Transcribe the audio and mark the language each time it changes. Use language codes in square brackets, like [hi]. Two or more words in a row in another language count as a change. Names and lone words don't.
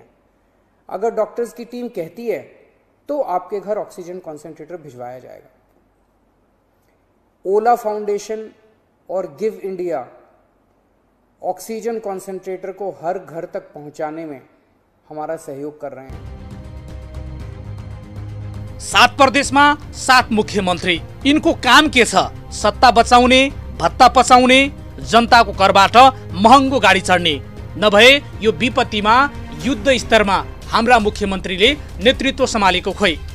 [hi] अगर डॉक्टर्स की टीम कहती है तो आपके घर [en] oxygen concentrator [hi] भिजवाया जाएगा। ओला फाउंडेशन और गिव इंडिया [en] oxygen concentrator [hi] को हर घर तक पहुंचाने में हमारा सहयोग कर रहे हैं। [ne] 7 प्रदेशमा 7 मुख्यमन्त्री, यिनको काम के छ? सत्ता बचाउने, भत्ता पचाउने, जनताको करबाट महँगो गाडी चढ्ने। नभए यो विपत्तिमा युद्ध स्तरमा हाम्रा मुख्यमन्त्रीले नेतृत्व सम्हालेको खोइ।